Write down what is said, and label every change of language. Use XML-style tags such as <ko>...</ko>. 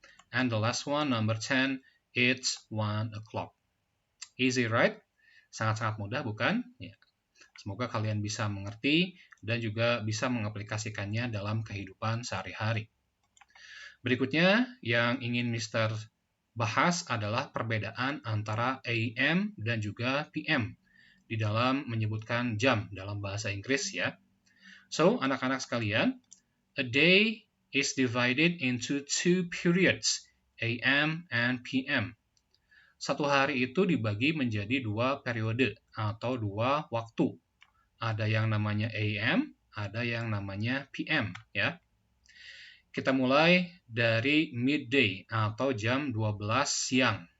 <en>And the last one, number 10, it's 1 o'clock. Easy, right?</en> <id>Sangat-sangat mudah, bukan? Ya. Semoga kalian bisa mengerti dan juga bisa mengaplikasikannya dalam kehidupan sehari-hari. Berikutnya, yang ingin Mister bahas adalah perbedaan antara AM dan juga PM di dalam menyebutkan jam dalam bahasa Inggris ya.</id> <en>So,</en> <id>anak-anak sekalian,</id> <en>a day is divided into 2 periods, AM and PM.</en> <id>Satu hari itu dibagi menjadi 2 periode atau 2 waktu. Ada yang namanya AM, ada yang namanya PM ya. Kita mulai dari midday atau jam 12 siang.</id>